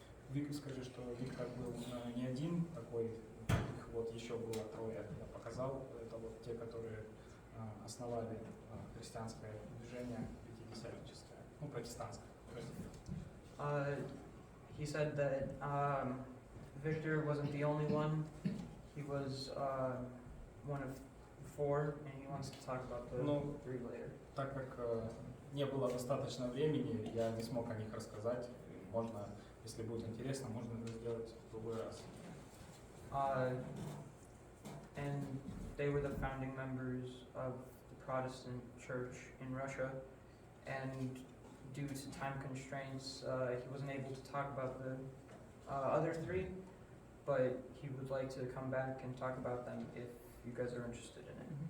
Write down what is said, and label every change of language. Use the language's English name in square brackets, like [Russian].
[Russian] Вик, скажи, что Виктор был не один такой, их вот еще было трое. Я показал, это вот те, которые основали христианское движение пятидесятническое, ну, протестантское. [English] He said that Victor wasn't the only one. He was one of four, and he wants to talk about the [Russian] Ну, [English] three later. [Russian] так как не было достаточно времени, я не смог о них рассказать. Можно, если будет интересно, можно это сделать в другой раз. [English] And they were the founding members of the Protestant Church in Russia, and due to time constraints, he wasn't able to talk about the other three, but he would like to come back and talk about them if you guys are interested in it.